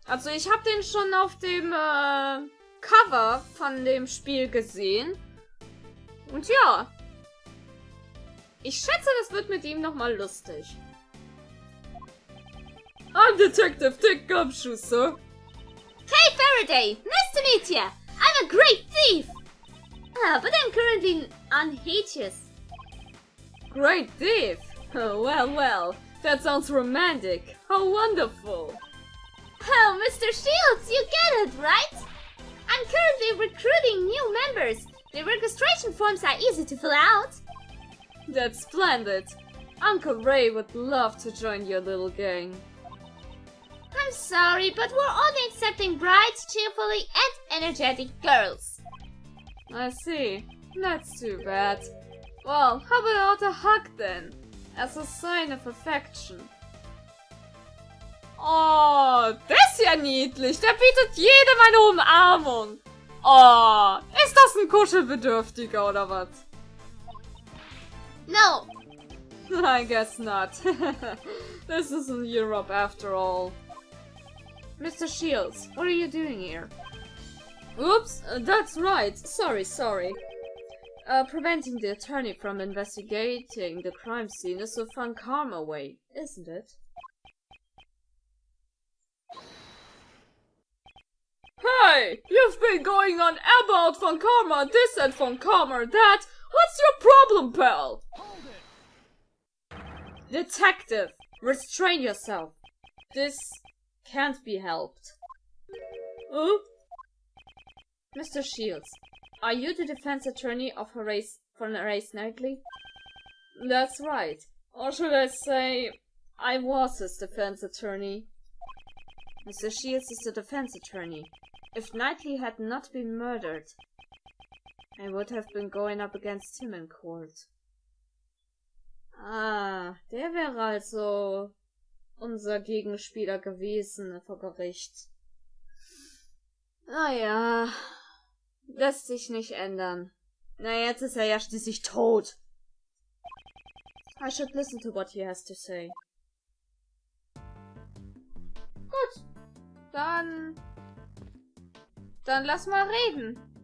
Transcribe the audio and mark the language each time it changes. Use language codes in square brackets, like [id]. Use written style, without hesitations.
[de] Also ich habe den schon auf dem Cover von dem Spiel gesehen. Und ja. Ich schätze, das wird mit ihm nochmal lustig. [en] I'm Detective Dick Gumshoe, sir. Hey Faraday! Nice to meet ya! I'm a great thief! But I'm currently unhateous. Great thief? Oh, well, that sounds romantic. How wonderful. Oh, Mr. Shields, you get it, right? I'm currently recruiting new members. The registration forms are easy to fill out. That's splendid. Uncle Ray would love to join your little gang. I'm sorry, but we're only accepting bright, cheerfully, and energetic girls. I see. That's too bad. Well, how about a hug then? As a sign of affection. [de] Oh, das ist ja niedlich. Der bietet jedem eine Umarmung. Oh, ist das ein Kuschelbedürftiger oder was? [en] No. I guess not. This isn't Europe after all. Mr. Shields, what are you doing here? Oops, that's right. Sorry. Preventing the attorney from investigating the crime scene is a fun karma way, isn't it? Hey! You've been going on about von Karma this and von Karma that! What's your problem, pal? Hold it. Detective, restrain yourself. This can't be helped. Mr. Shields, are you the defense attorney of Horace Knightley? That's right. Or should I say, I was his defense attorney. Mr. Shields is the defense attorney. If Knightley had not been murdered, I would have been going up against him in court. [de] Ah, der wäre also unser Gegenspieler gewesen vor Gericht. Naja, lässt sich nicht ändern. Na, jetzt ist er ja schließlich tot. [en] I should listen to what he has to say. [de] Gut, dann lass mal reden.